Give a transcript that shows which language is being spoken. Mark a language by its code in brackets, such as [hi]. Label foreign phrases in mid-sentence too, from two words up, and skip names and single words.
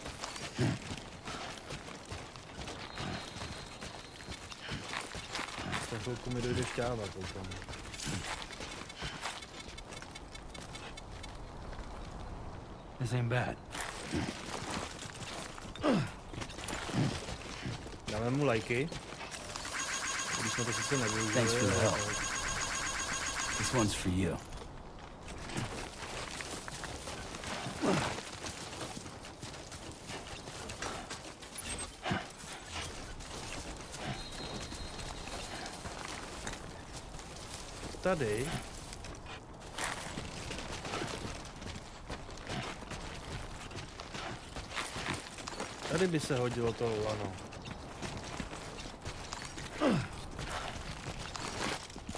[cs] Za chvilku mi dojde šťáva, koukám. [en] This ain't bad. [cs] Dáme mu lajky. Když jsme to sice nevyužili. [en] Thanks for the help. This one's for you. [cs] Tady. Tady by se hodilo to lano.